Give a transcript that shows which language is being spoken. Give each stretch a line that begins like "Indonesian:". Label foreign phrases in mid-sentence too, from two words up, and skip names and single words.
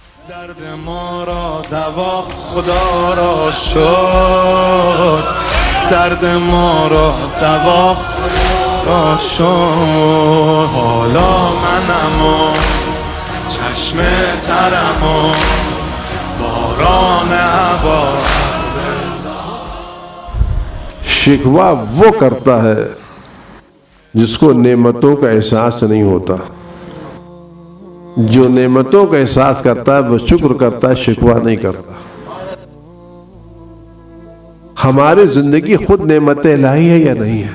Persian: درد ما را دوا خدا را شد، درد ما را دوا خدا را شد. حالا منم و چشم ترم و باران هوا.
Urdu: شکوہ وہ کرتا ہے جس کو نعمتوں کا احساس نہیں ہوتا. جو نعمتوں کا احساس کرتا ہے وہ شکر کرتا ہے، شکوہ نہیں کرتا. ہماری زندگی خود نعمت الہی ہے یا نہیں ہے؟